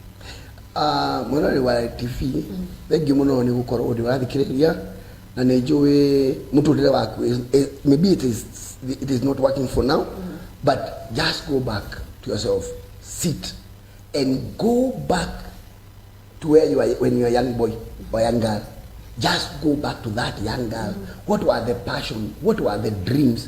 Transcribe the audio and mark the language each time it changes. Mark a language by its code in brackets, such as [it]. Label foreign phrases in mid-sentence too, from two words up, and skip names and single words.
[ki] Murari wa TV thengi muno ni gukorwo uri wathikiriria na ni njui muturire waku [en] maybe it is not working for now but just go back to yourself, sit and go back to where you were when you were a young boy or young girl. Just go back to that young girl. What were the passion? What were the dreams?